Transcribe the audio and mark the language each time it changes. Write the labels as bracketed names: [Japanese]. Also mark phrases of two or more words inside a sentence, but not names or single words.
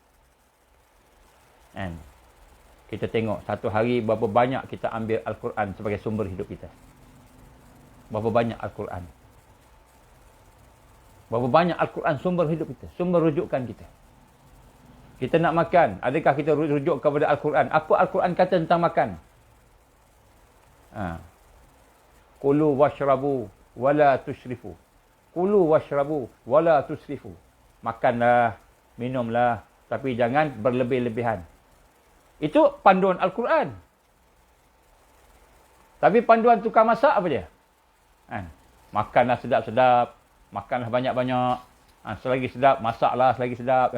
[Malay] And kita tengok satu hari berapa banyak kita ambil Al-Quran sebagai sumber hidup kita. Berapa banyak Al-Quran. Berapa banyak Al-Quran sumber hidup kita. Sumber rujukan kita. Kita nak makan. Adakah kita rujuk kepada Al-Quran? Apa Al-Quran kata tentang makan? [Arabic] كلوا واشربوا ولا تسرفوا. كلوا واشربوا ولا تسرفوا. [Malay] Makanlah, minumlah. Tapi jangan berlebih-lebihan. Itu panduan Al-Quran. Tapi panduan tukang masak apa dia? Makanlah sedap-sedap. Makanlah banyak-banyak. Selagi sedap, masaklah selagi sedap.